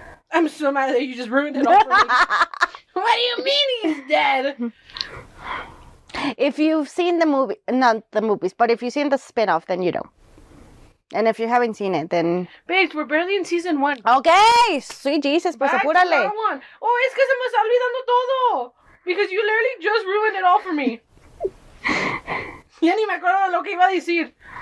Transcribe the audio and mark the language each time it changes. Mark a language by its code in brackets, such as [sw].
[en] I'm so mad that you just ruined it all for me. What do you mean he's dead? If you've seen the movie, not the movies, but if you've seen the spin-off, then you know. And if you haven't seen it, then... Babes, we're barely in season 1. Okay, sweet Jesus, [es] pues [en] Back to [es] apúrale. [en] that one. [es] Oh, es que se me está olvidando todo. [en] Because you literally just ruined it all for me. [es] Ya ni me acuerdo de lo que iba a decir.